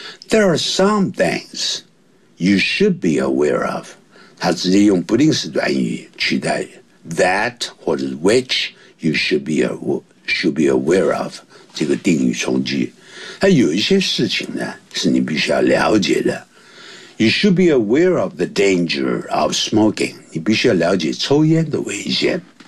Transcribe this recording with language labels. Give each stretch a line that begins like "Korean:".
English: There are some things you should be aware of，
Chinese: 它直接用不定式短语取代
English: that 或者 which you should be aware of，
Chinese: 这个定语从句。它有一些事情呢是你必须要了解的。
English: You should be aware of the danger of smoking.
Chinese: 你必须要了解抽烟的危险。